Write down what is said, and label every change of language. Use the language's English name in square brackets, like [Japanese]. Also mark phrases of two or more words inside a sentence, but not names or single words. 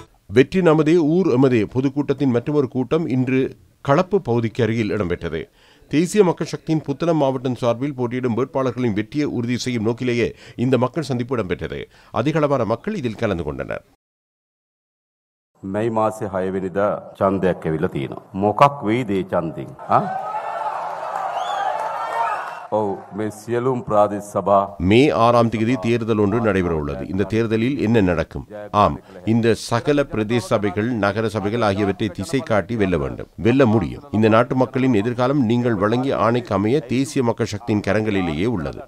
[Tamil] வெற்றி நமதே ஊர் எமதே பொதுக்கூட்டத்தின் மற்றொரு கூட்டம் இன்று களப்பு பகுதிக்கு அருகில் இடம்பெற்றது. தேசிய மக்கள் சக்தியின் புத்தளம் மாவட்டம் சார்பில் போட்டியிடும் வேட்பாளர்களின் வெற்றியை உறுதி செய்யும் நோக்கிலேயே இந்த மக்கள் சந்திப்பு இடம்பெற்றது. அதிகளவான மக்கள் இதில் கலந்து கொண்டனர். [Sinhala] මේ මාසේ 6 වෙනිදා ඡන්දයක් ඇවිල්ලා තියෙනවා. මොකක් වෙයිද ඒ ඡන්දෙන්? [Tamil] மே 6ஆம் தேதி தேர்தல் ஒன்று நடைபெற உள்ளது. இந்த தேர்தலில் என்ன நடக்கும்? ஆம், இந்த சகல பிரதேச சபைகள், நகர சபைகள் ஆகியவற்றை திசை காட்டி வெல்ல வேண்டும், வெல்ல முடியும். இந்த நாட்டு மக்களின் எதிர்காலம் நீங்கள் வழங்கிய ஆணைக்கு அமைய தேசிய மக்கள் சக்தியின் கரங்களிலேயே உள்ளது.